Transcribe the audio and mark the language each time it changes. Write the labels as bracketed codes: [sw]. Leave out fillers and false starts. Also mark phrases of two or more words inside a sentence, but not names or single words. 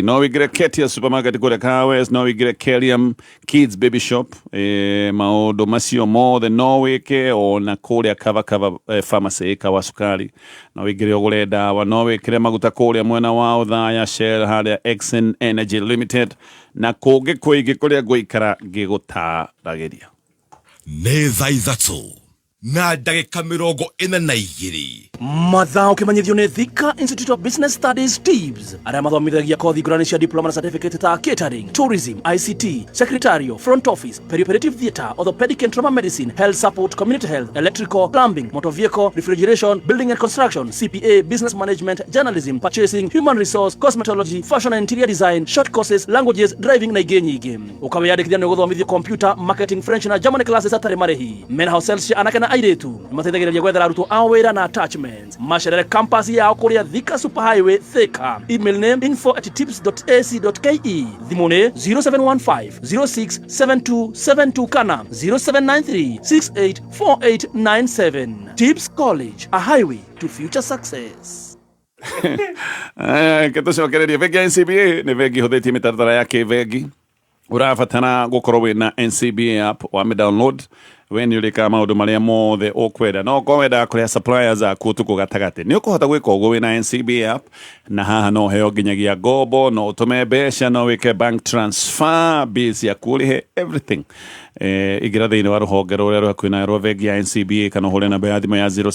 [ki] No wĩingĩre Ketia supermarket kũrĩa Kawes, no wĩingĩre Keriam Kids Baby Shop, maũndũ macio mothe no wĩke, ona kũrĩa Kava pharmacy ĩkawa cukari no wĩingĩre ũgũre ndawa, no wĩkĩre maguta kũrĩa mwena wa Othaya Shell harĩa Exxon Energy Limited, na kũngĩ kũingĩ kũrĩa ngũikara ngĩgũtaragĩria. Nĩ thaa ithatũ na ndagĩka 42 mathaa ũkĩmenyithio nĩ Thika Institute of Business Studies TIBS, arĩa mathomithagia kothi ngũrani cia diploma na certificate ta catering, [en] tourism, ICT, secretarial, front office, perioperative theatre, orthopedic and trauma medicine, health support, community health, electrical, plumbing, motor vehicle, refrigeration, building and construction, CPA, business management, journalism, purchasing, human resource, cosmetology, fashion and interior design, short courses, languages, driving [ki] na ingĩ nyingĩ. Ũkawĩyandĩkithia nĩ gũthomithio computer, marketing, French na [en] German classes [ki] atarĩ marĩhi. Mena [en] house cells [ki] cia anake na airĩtu nĩmateithagĩrĩria gwethera arutwo a wĩra na attachments. Macerere campus yao kũrĩa Thika Superhighway Thika. [en] Email name info@tips.ac.ke. [ki] Thimũ nĩ 0715067272 kana 0793684897. [en] Tips College, a highway to future success. [ki] Ke tũcokererie bengi ya NCBA nĩ bengi hũthĩtie mĩtaratara ya kĩbengi. Ũrabatara gũkorwo wĩna NCBA app wa download we nĩ ũrĩkaga maũndũ marĩa mothe ũkwenda no ko wenda kũrĩa suppliers aku tuko gatagate nĩ ũkũhota gwĩka ũguo wĩna NCBA app na haha no heo nginyagia ngombo no ũtũme mbeca no wĩke [en] bank transfer bills [ki] yaku ũrĩhe everything igira thĩinĩ wa rũhonge rũrĩa rwa kwĩna rwa bengi ya NCBA kana ũhũre namba ya thimũ ya